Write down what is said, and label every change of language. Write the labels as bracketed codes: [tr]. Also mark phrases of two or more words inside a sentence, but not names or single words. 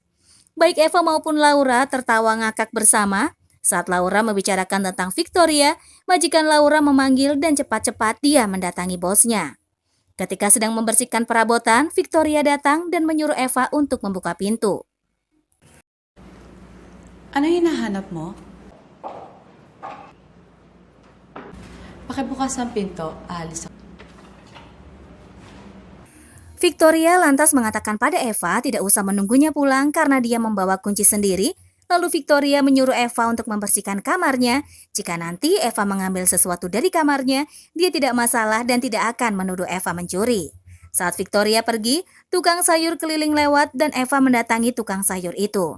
[id] Baik Eva maupun Laura tertawa ngakak bersama. Saat Laura membicarakan tentang Victoria, majikan Laura memanggil dan cepat-cepat dia mendatangi bosnya. Ketika sedang membersihkan perabotan, Victoria datang dan menyuruh Eva untuk membuka pintu. [tl] Ano hinahanap mo? Pakibukas ang pinto, aalis ako. [id] Victoria lantas mengatakan pada Eva tidak usah menunggunya pulang karena dia membawa kunci sendiri. Lalu Victoria menyuruh Eva untuk membersihkan kamarnya. Jika nanti Eva mengambil sesuatu dari kamarnya, dia tidak masalah dan tidak akan menuduh Eva mencuri. Saat Victoria pergi, tukang sayur keliling lewat dan Eva mendatangi tukang sayur itu.